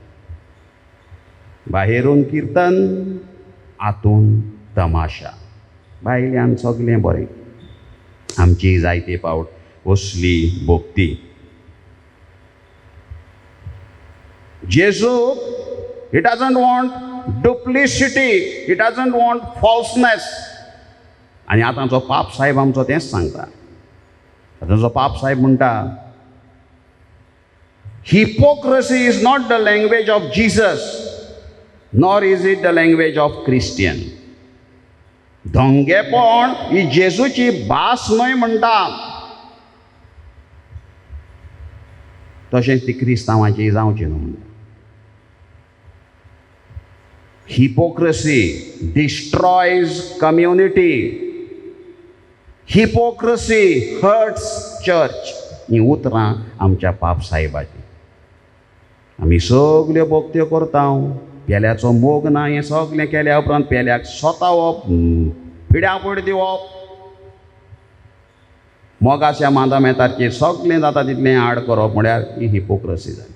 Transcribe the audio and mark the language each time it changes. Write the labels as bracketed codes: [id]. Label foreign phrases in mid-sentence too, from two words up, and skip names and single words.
[kok] बाहेरून कीर्तन आतून तमाशा. भायल्यान सगलें बरें. आमची जायते फावट असली भोक्ती. [en] जेजू he doesn't want duplicity, he doesn't want falseness. [kok] आनी आतांचो पाप साहेब आमचो तेंच सांगता. आतांचो पाप साहेब म्हणटा, [en] hypocrisy is not the language of Jesus, nor is it the language of Christian. [kok] धोंगेपण ही जेजूची भास न्हय म्हणटा. तशेंच ती क्रिस्तांवांची जावची न्हय म्हणटा. [en] Hypocrisy destroys community. Hypocrisy hurts church. [kok] ही उतरां आमच्या पाप साहेबाची. आमी सगल्यो भोक्त्यो करता, पेल्याचो मोग ना. हें सगलें केल्या उपरांत पेल्याक सोतावप, पिड्यापड दिवप, मोगाच्या मांदामेताचेर सगलें जाता तितलें आड करप, म्हळ्यार ही हिपोक्रसी जाली.